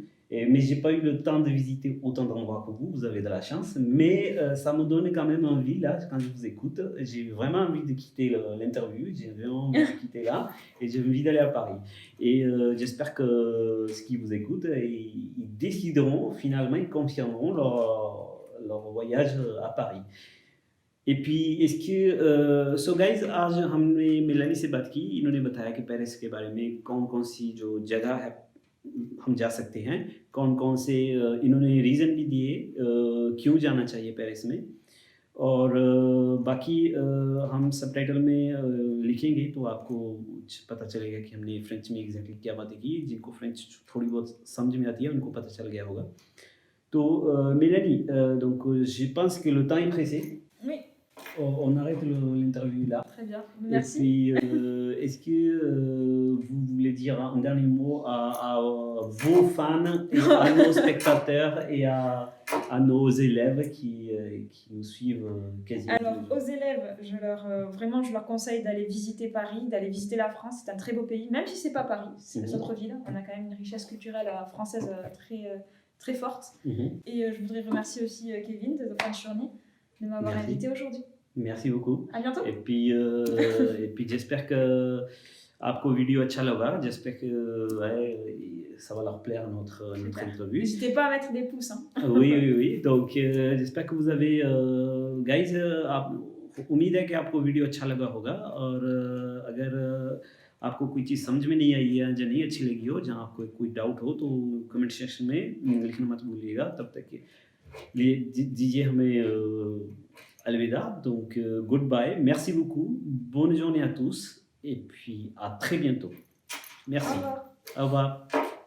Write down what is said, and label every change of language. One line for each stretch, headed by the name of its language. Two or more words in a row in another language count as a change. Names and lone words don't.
French: Mais j'ai pas eu le temps de visiter autant d'endroits que vous avez de la chance, mais ça me donne quand même envie, là, quand je vous écoute, j'ai vraiment envie de quitter l'interview, j'ai vraiment envie de quitter là, et j'ai envie d'aller à Paris. Et j'espère que ceux qui vous écoutent, ils décideront finalement, ils confirmeront leur voyage à Paris. Et puis, est-ce que so guys,
Hindi: आज हमने मेलानी से बात की, इन्होंने बताया कि पेरिस के बारे में कौन-कौन सी जो जगह है हम जा सकते हैं, कौन-कौन से इन्होंने रीज़न भी दिए क्यों जाना चाहिए पेरिस में, और बाकी हम सबटाइटल में लिखेंगे तो आपको पता चलेगा कि हमने फ्रेंच में एग्जैक्टली क्या बातें की. जिनको फ्रेंच थोड़ी बहुत समझ में आती है उनको पता चल गया होगा.
French: तो Mélanie, donc je pense que le temps est pressé. Oui. On arrête l'interview là. Très bien, merci. Et puis, est-ce que vous voulez dire un dernier mot à vos fans, et à nos spectateurs et à nos élèves qui nous suivent quasiment? Alors, aux élèves, vraiment, je leur conseille d'aller visiter Paris, d'aller visiter la France. C'est un très beau pays, même si ce n'est pas Paris, c'est les autres villes. On a quand même une richesse culturelle française très forte. Et je voudrais remercier aussi Kevin de The French Journey de m'avoir invité aujourd'hui. Merci beaucoup. À bientôt. Et puis j'espère que
Hindi: आपको वीडियो अच्छा लगा.
French: J'espère que ça va leur plaire notre interview. N'hésitez pas à mettre des pouces. Hein. Oui. Donc j'espère que vous avez guys,
Hindi: उम्मीद है कि आपको वीडियो अच्छा लगा होगा. और अगर आपको कोई चीज़ समझ में नहीं आई है या नहीं अच्छी लगी हो, जहाँ आपको कोई डाउट हो, तो कमेंट सेक्शन में लिखना मत भूलिएगा. तब तक दीजिए हमें अलविदा.
French: Donc goodbye, merci beaucoup, bonne journée à tous et puis à très bientôt. Merci. Au revoir. Au revoir.